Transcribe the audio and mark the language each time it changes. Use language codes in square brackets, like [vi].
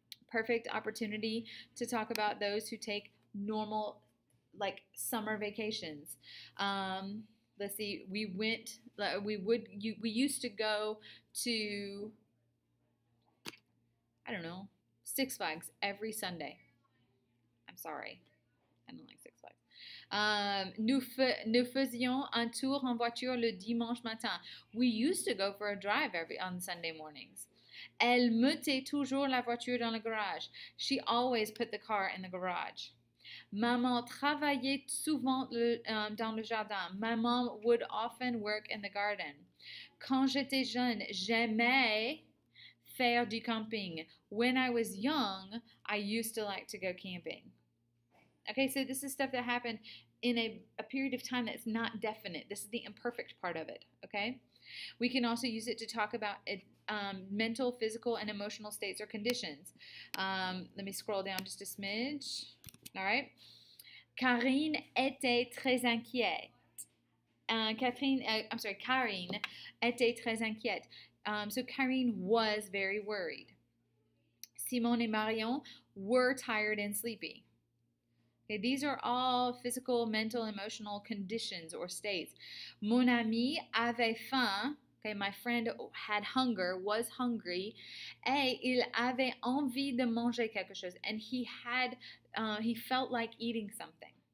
[en] Perfect opportunity to talk about those who take normal, like summer vacations. Let's see, we used to go to, I don't know, Six Flags every Sunday. I'm sorry, I don't like Six Flags. [fr] Nous faisions un tour en voiture le dimanche matin. [en] We used to go for a drive on Sunday mornings. [fr] Elle mettait toujours la voiture dans le garage. [en] She always put the car in the garage. [fr] Maman travaillait souvent dans le jardin. [en] My mom would often work in the garden. [fr] Quand j'étais jeune, j'aimais faire du camping. [en] When I was young, I used to like to go camping. Okay, so this is stuff that happened in a period of time that's not definite. This is the imperfect part of it, okay? We can also use it to talk about mental, physical, and emotional states or conditions. Let me scroll down just a smidge. All right. [fr] Karine était très inquiète. Karine était très inquiète. [en] So Karine was very worried. Simone and Marion were tired and sleepy. Okay, these are all physical, mental, emotional conditions or states. [fr] Mon ami avait faim. [en] Okay, my friend had hunger, was hungry, [fr] et il avait envie de manger quelque chose, [en] and he felt like eating something.